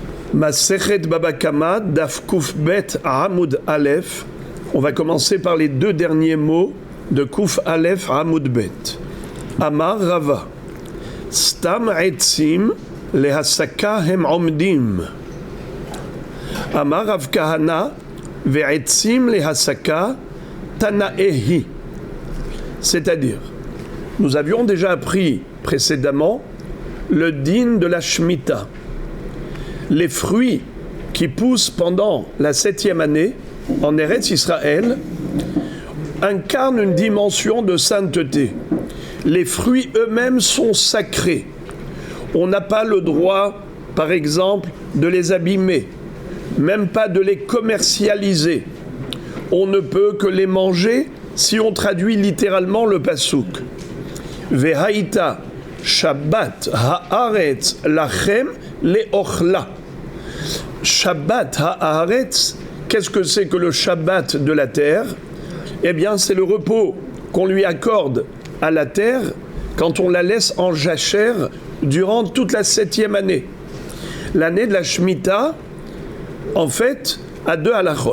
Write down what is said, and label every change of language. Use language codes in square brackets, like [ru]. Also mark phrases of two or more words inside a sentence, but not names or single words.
[he] מסכת בבא קמא, דף ק ב עמוד א. [fr] On va commencer par les deux derniers mots de [he] ק א עמוד ב. [arc] אמר רבא, סתם עצים להסקה הם עומדים. אמר רב כהנא, ועצים להסקה תנאי. [fr] C'est-à-dire, nous avions déjà appris précédemment le din de la Shemitah. Les fruits qui poussent pendant la 7e année en Eretz Israël incarnent une dimension de sainteté. Les fruits eux-mêmes sont sacrés. On n'a pas le droit, par exemple, de les abîmer, même pas de les commercialiser. On ne peut que les manger si on traduit littéralement le passouk. [he] והיתה שבת הארץ לכם לאכלה. שבת הארץ, [fr] qu'est-ce que c'est que le Shabbat de la terre? Eh bien, c'est le repos qu'on lui accorde à la terre quand on la laisse en jachère durant toute la 7e année. L'année de la Shemitah, en fait, a deux halachot.